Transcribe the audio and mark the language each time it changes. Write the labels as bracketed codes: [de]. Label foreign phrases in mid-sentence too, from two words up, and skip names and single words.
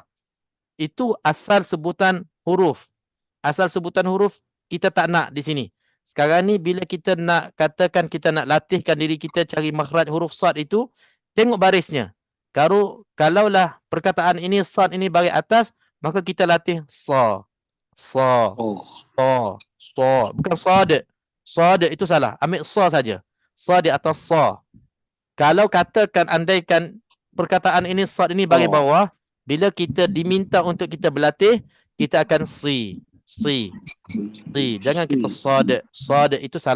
[ms] Itu asal sebutan huruf. Asal sebutan huruf kita tak nak di sini. Sekarang ni bila kita nak katakan kita nak latihkan diri kita cari makhraj huruf sad itu, tengok barisnya. Kalaulah perkataan ini sad ini baris atas, maka kita latih sa. Sa. Oh. Sa. Sa. Bukan sad. Sad itu salah. Ambil sa saja. Sa di atas sa. Kalau katakan andaikan perkataan ini sad ini baris bawah, bila kita diminta untuk kita berlatih, kita akan si. Jangan kita sad. Sad itu salah.